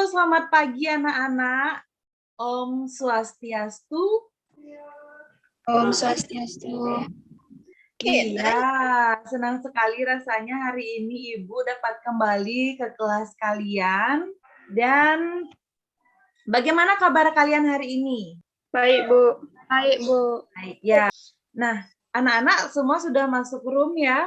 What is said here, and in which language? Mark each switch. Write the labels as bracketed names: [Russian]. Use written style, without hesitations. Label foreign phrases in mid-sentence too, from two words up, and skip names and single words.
[Indonesian] selamat pagi anak-anak. [Sanskrit] Om Swastiastu. Om Swastiastu. [Indonesian] Iya, senang sekali rasanya hari ini Ibu dapat kembali ke kelas kalian. Dan bagaimana kabar kalian hari ini? Baik, Bu. Baik, Bu. Baik, ya. Nah, anak-anak semua sudah masuk room ya.